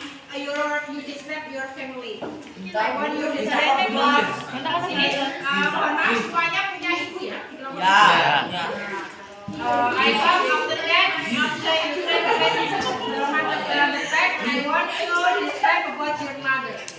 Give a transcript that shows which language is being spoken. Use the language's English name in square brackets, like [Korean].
[English] You describe your family. I want you describe ini. [Indonesian] Mohon maaf semuanya punya ibu ya. Ya. [English] I come after that, after you describe your mother, I want you to describe about your mother.